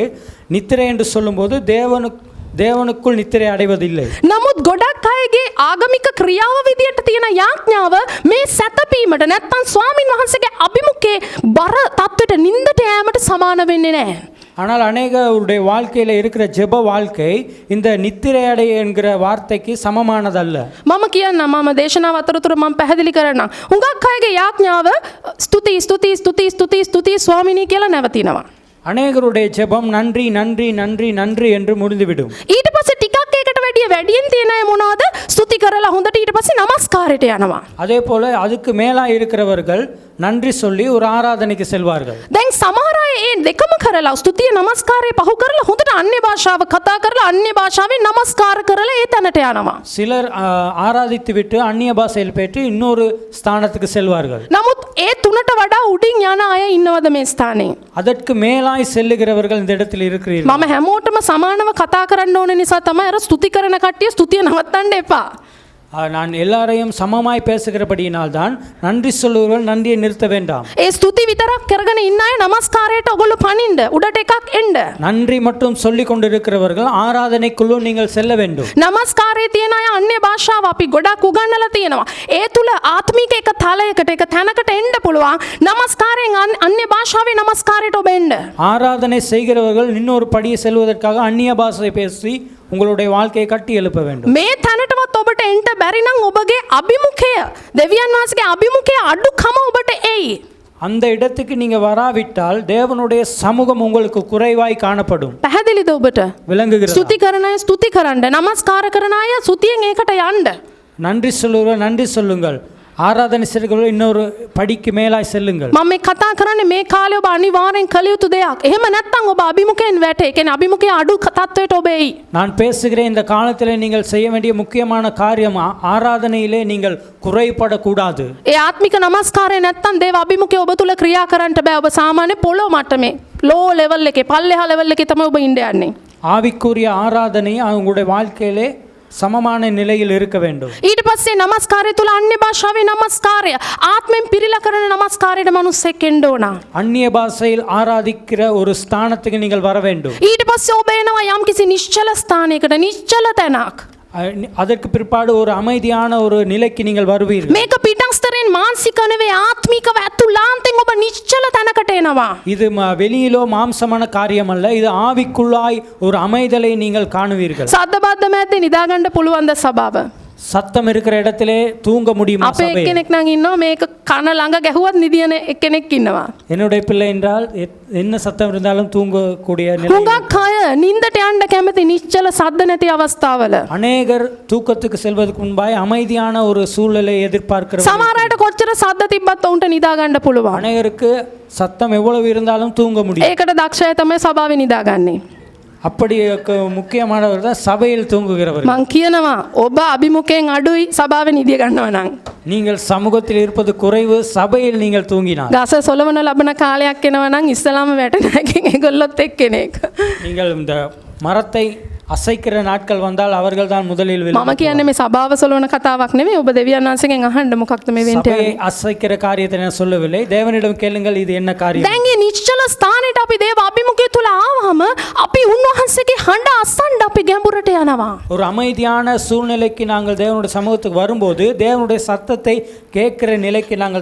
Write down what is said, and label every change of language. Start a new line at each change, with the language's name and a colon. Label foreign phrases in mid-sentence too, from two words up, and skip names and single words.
Tamil: நித்திரை என்று சொல்லும்போது தேவனுக்குள் நித்திரை அடைவதில்லை.
Sinhala: නමුත් ගොඩක් අයගේ ආගමික ක්‍රියාව විදියට තියෙන යාඥාව මේ සැතපීමට නැත්තම් ස්වාමින් වහන්සේගේ අභිමුඛේ බර තත්වෙට නින්දට යෑමට සමාන වෙන්නේ නැහැ.
Tamil: ஆனால் அநேகருடைய வாழ்க்கையில் இருக்கிற ஜெப வாழ்க்கை இந்த நித்திரை அடைய என்கிற வார்த்தைக்கு சமமானதல்ல.
Sinhala: මම කියන්න මම දේශනාව අතරතුර මම පැහැදිලි කරන්නම්. හුඟක් අයගේ යාඥාව ස්තුති ස්තුති ස්තුති ස්තුති ස්තුති ස්වාමිනී කියලා නැවතිනවා.
Tamil: அநேகருடைய ஜெபம் நன்றி நன்றி நன்றி நன்றி என்று முடிந்துவிடும்.
Sinhala: ඊට පස්සේ ටිකක් ඒකට වැඩියෙන් තියෙන අය මොනවද? ස්තුති කරලා හොඳට ඊට පස්සේ නමස්කාරයට යනවා.
Tamil: அதே போல அதுக்கு மேலா இருக்கிறவர்கள் நன்றி சொல்லி ஒரு ஆராதனைக்கு செல்வார்கள்.
Sinhala: දැන් සමහර අය ඒ දෙකම කරලා ස්තුතිය නමස්කාරය පහු කරලා හොඳට අන්‍ය භාෂාව කතා කරලා අන්‍ය භාෂාවෙන් නමස්කාර කරලා ඒ තැනට යනවා.
Tamil: சிலர் ஆராதித்து விட்டு அந்நிய பாஷையில் பெற்று இன்னொரு ஸ்தானத்துக்கு செல்வார்கள்.
Sinhala: නමුත් ඒ තුනට වඩා උඩින් යන අය ඉන්නවද මේ ස්ථානේ?
Tamil: அதற்கு மேலாய் செல்லுகிறவர்கள் இந்த இடத்தில் இருக்கிறீர்கள்.
Sinhala: මම හැමෝටම සමානව කතා කරන්න ඕන නිසා තමයි අර ස්තුති කරන කට්ටිය ස්තුතිය නවත්තන්න එපා.
Tamil: நான் எல்லாரையும் சமமாய் பேசுகிறபடியினால் தான் நன்றி சொல்லுவர்கள் நன்றியை நிறுத்த வேண்டாம்.
Sinhala: ඒ ස්තුති විතරක් කරගෙන ඉන්න අය නමස්කාරයට ඔගොල්ලෝ පනින්න උඩට එකක් එන්න.
Tamil: நன்றி மட்டும் சொல்லிக் கொண்டிருக்கிறவர்கள் ஆராதனைக்குள்ளும் நீங்கள் செல்ல வேண்டும்.
Sinhala: නමස්කාරයේ තියෙන අය අන්‍ය භාෂාව අපි ගොඩක් උගන්වලා තියෙනවා. ඒ තුල ආත්මික එක තලයකට එක තැනකට එන්න පුළුවන්. නමස්කාරයෙන් අන්‍ය භාෂාවේ නමස්කාරයට ඔබ එන්න.
Tamil: ஆராதனை செய்கிறவர்கள் இன்னொரு படியை செல்வதற்காக அந்நிய பாஷை பேசி உங்களுடைய வாழ்க்கையை கட்டி எழுப்ப வேண்டும்.
Sinhala: මේ තැනටවත් ඔබට එන්න බැරි නම් ඔබගේ අභිමුඛය දෙවියන් වහන්සේගේ අභිමුඛය අඩුකම ඔබට එයි.
Tamil: அந்த இடத்துக்கு நீங்க வராவிட்டால் தேவனுடைய சமூகம் உங்களுக்கு குறைவாய் காணப்படும்.
Sinhala: පැහැදිලිද ඔබට?
Tamil: விளங்குகிறது.
Sinhala: ස්තුති කරන අය ස්තුති කරන්න, නමස්කාර කරන අය ස්තුතියෙන් ඒකට යන්න.
Tamil: நன்றி சொல்லுங்கள், நன்றி சொல்லுங்கள். ஆராதனை செய்கிறவர்கள் இன்னொரு படிக்கு மேலாய் செல்லுங்கள்.
Sinhala: මම මේ කතා කරන්නේ මේ කාලේ ඔබ අනිවාර්යෙන් කළ යුතු දෙයක්. එහෙම නැත්නම් ඔබ අභිමුඛයෙන් වැටේ. ඒ කියන්නේ අභිමුඛයේ අඩු තත්වයට ඔබ එයි.
Tamil: நான் பேசுகிறேன் இந்த காலத்தில் நீங்கள் செய்ய வேண்டிய முக்கியமான காரியம் ஆராதனையிலே நீங்கள் குறைபடக்கூடாது.
Sinhala: ඒ ආත්මික නමස්කාරය නැත්නම් දේව අභිමුඛය ඔබ තුල ක්‍රියා කරන්නට බෑ. ඔබ සාමාන්‍ය පොළොව මට්ටමේ
English: low level
Sinhala: එකේ පල්ලෙහා ලෙවල් එකේ තමයි ඔබ ඉන්න යන්නේ.
Tamil: ஆவிக்குரிய ஆராதனை உங்களுடைய வாழ்க்கையிலே சமமான நிலையில் இருக்க வேண்டும்.
Sinhala: ඊට පස්සේ නමස්කාරය තුල අන්‍ය භාෂාවේ නමස්කාරය ආත්මෙන් පිරීලා කරන නමස්කාරයට මිනිස්සෙක් එන්න ඕන.
Tamil: அந்நிய பாஷையில் ஆராதிக்கிற ஒரு ஸ்தானத்துக்கு நீங்கள் வர வேண்டும்.
Sinhala: ඊට පස්සේ ඔබ එනවා යම්කිසි නිශ්චල ස්ථානයකට, නිශ්චල තැනක්.
Tamil: அதற்கு பிற்பாடு ஒரு அமைதியான ஒரு நிலைக்கு நீங்கள் வருவீர்கள்.
Sinhala: මේක පිටස්තරෙන් මානසික නෙවෙයි ආත්මිකව ඇතුළාන්තෙන් ඔබ නිශ්චල තැනකට එනවා.
Tamil: இது வெளியிலோ மாம்சமான காரியம் அல்ல, இது ஆவிக்குள்ளாய் ஒரு அமைதலை நீங்கள் காணுவீர்கள்.
Sinhala: සද්ද බද්ද මැද්දේ නිදා ගන්න පුළුවන් ද සබාව?
Tamil: சத்தம் இருக்கிற இடத்திலே தூங்க முடியுமா
Sinhala: අපේ
Tamil: சபையில்?
Sinhala: එක්කෙනෙක් නම් ඉන්නවා මේක කන ළඟ ගැහුවත් නිදියන එක්කෙනෙක් ඉන්නවා.
Tamil: என்னுடைய பிள்ளை என்றால் என்ன சத்தம் இருந்தாலும் தூங்கக்கூடிய நிலை.
Sinhala: හුඟක් අය නින්දට යන්න කැමති නිශ්චල සද්ද නැති අවස්ථාවල.
Tamil: அநேகர் தூக்கத்துக்கு செல்வதற்கு முன்பாய் அமைதியான ஒரு சூழ்நிலை எதிர்பார்க்கிறவர்கள்.
Sinhala: සමහර අයට කොච්චර සද්ද තිබ්බත් උන්ට නිදා ගන්න පුළුවන්.
Tamil: அநேகருக்கு சத்தம் எவ்வளவு இருந்தாலும் தூங்க முடியும்.
Sinhala: ඒකට දක්ෂ අය තමයි සභාවේ නිදාගන්නේ.
Tamil: அப்படி முக்கியமானவர் தான் சபையில் தூங்குகிறவர்.
Sinhala: මං කියනවා ඔබ අභිමුඛයෙන් අඩුයි සභාවේ නිදිය ගන්නවා නම්.
Tamil: நீங்கள் சமூகத்தில் இருப்பது குறைவு, சபையில் நீங்கள் தூங்கினால்.
Sinhala: ගස සොලවන ලබන කාලයක් එනවා නම් ඉස්සලාම වැටෙන එකෙන් ඒගොල්ලොත් එක්කෙනෙක්.
Tamil: நீங்கள் இந்த மரத்தை அசைக்கிற நாட்கள் வந்தால் அவர்கள் தான் முதலில்
Sinhala: මම කියන්නේ මේ සභාව සොලවන කතාවක් නෙමෙයි. ඔබ දෙවියන් වහන්සේගෙන් අහන්න මොකක්ද මේ වෙන්න
Tamil: சபையை அசைக்கிற காரியத்தை நான் சொல்லவில்லை. தேவனிடம் கேளுங்கள் இது என்ன காரியம்.
Sinhala: දැන් මේ නිශ්චල ස්ථානෙට අපි දේව අභිමුඛය තුල ආවම අපි උන්වහන්සේගේ හඬ අසන්න අපි ගැඹුරට යනවා.
Tamil: ஒரு அமைதியான சூழ்நிலைக்கு நாங்கள் தேவனுடைய சமூகத்துக்கு வரும்போது தேவனுடைய சத்தத்தை கேட்கிற நிலைக்கு நாங்கள்